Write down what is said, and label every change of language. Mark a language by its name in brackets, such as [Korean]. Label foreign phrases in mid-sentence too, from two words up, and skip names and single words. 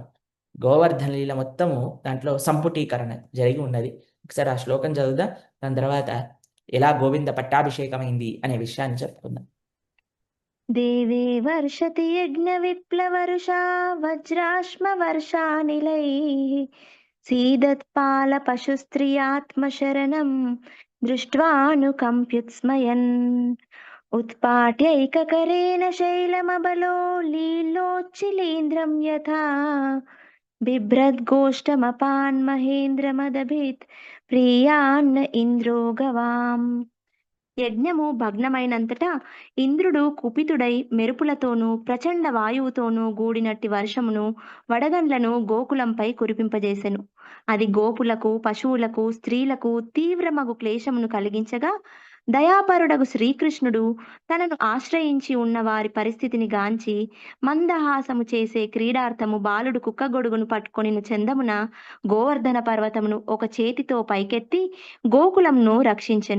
[Telugu] గోవర్ధన లీల మొత్తము దాంట్లో సంపుటీకరణ జరిగి ఉన్నది. ఒకసారి ఆ శ్లోకం చదువుదాం. దాని తర్వాత ఎలా గోవింద పట్టాభిషేకమైంది అనే విషయాన్ని చెప్పుకుందాం. [Sanskrit] దేవే వర్షతి యజ్ఞవిప్లవరుషా వజ్రాశ్మవర్షానిలైः सीदत्पालपशुस्त्रियात्मशरणं दृष्ट्वानुकम्प्युत्स्मयन् उत्पाट्यैककरेण शैलमबलो लीलोच्चिलीन्द्रं यथा बिभ्रद्गोष्ठमपान् महेन्द्रमदभित् ప్రియాన్న ఇంద్రో గవాం. [Telugu] యజ్ఞము భగ్నమైనంతటా ఇంద్రుడు కుపితుడై మెరుపులతోనూ ప్రచండ వాయువుతోనూ గూడినట్టి వర్షమును వడగండ్లను గోకులంపై కురిపింపజేసెను. అది గోపులకు పశువులకు స్త్రీలకు తీవ్రమగు క్లేశమును కలిగించగా దయాపరుడగు శ్రీకృష్ణుడు తనను ఆశ్రయించి ఉన్న వారి పరిస్థితిని గాంచి మందహాసము చేసే క్రీడార్థము బాలుడు కుక్కగొడుగును పట్టుకొనిన చందమున గోవర్ధన పర్వతమును ఒక చేతితో పైకెత్తి గోకులంను రక్షించెను.